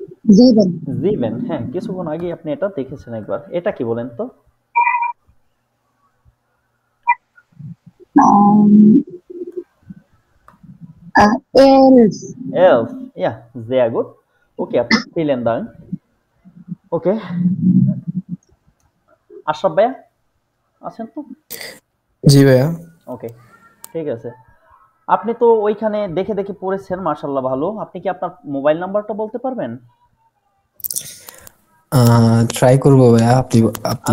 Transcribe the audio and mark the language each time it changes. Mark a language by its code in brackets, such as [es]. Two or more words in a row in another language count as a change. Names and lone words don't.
[de] sieben, [bn] জিবেন, হ্যাঁ কিছুক্ষণ আগে আপনি এটা দেখেছেন একবার। এটা কি বলেন তো? [de] ähm, 11, elf, ja, sehr gut. Okay, আপু vielen Dank. [bn] ওকে, আশরাফ ভাইয়া আছেন তো? জি ভাইয়া। ওকে, ঠিক আছে। আপনি তো ওইখানে দেখে দেখে পড়েছেন, মাশাআল্লাহ ভালো। আপনি কি আপনার মোবাইল নাম্বারটা বলতে পারবেন? ট্রাই করবো ভাইয়া। আপনি আপনি